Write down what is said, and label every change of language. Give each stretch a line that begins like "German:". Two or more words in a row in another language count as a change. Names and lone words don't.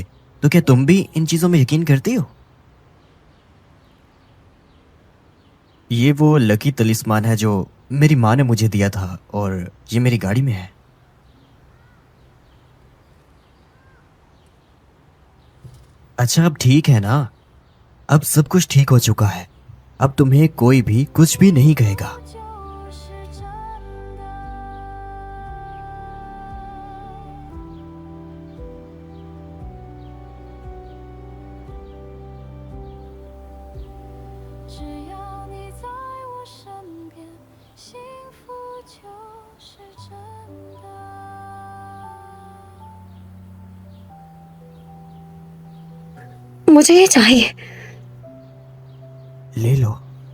Hindi: तो क्या तुम भी इन चीजों में यकीन करती हो? ये वो
English: lucky talisman
Hindi: है जो मेरी माँ ने मुझे दिया था और ये मेरी गाड़ी में है। अच्छा, अब ठीक है ना? अब सब कुछ ठीक हो चुका है। अब तुम्हें कोई भी कुछ भी नहीं कहेगा।
Chinese: 就是真的。只要你在我身边，幸福就是真的。
Hindi: मुझे ये चाहिए। ले लो।